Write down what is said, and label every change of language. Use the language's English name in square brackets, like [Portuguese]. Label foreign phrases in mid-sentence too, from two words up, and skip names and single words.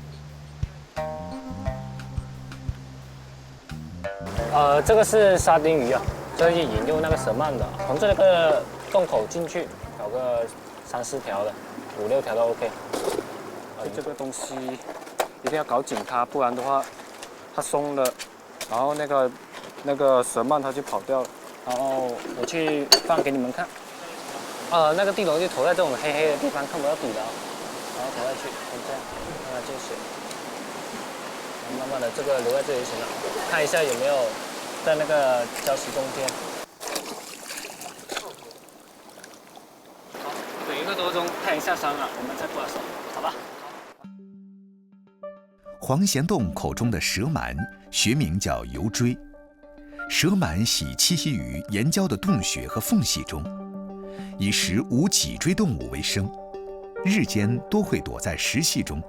[Chinese] 這個是沙丁魚啊，這是引誘那個蛇鳗的，從這個洞口進去，搞個3、4條的，5、6條都 OK。這個東西一定要搞緊它，不然的話它鬆了，然後那個蛇鳗它就跑掉了。然後我去放給你們看。那個地籠就投在這種黑黑的地方，看不到底的，然後投下去，就這樣，讓它進水。慢慢的，這個留在這裡就行了。看一下有沒有在那個礁石中間。好，等1個多鐘，看一下傷了，我們再掛手，好吧？黃賢棟口中的蛇鳗，學名叫游錐。蛇鳗喜棲息於岩礁的洞穴和縫隙中，以食無脊椎動物為生，日間多會躲在石隙中。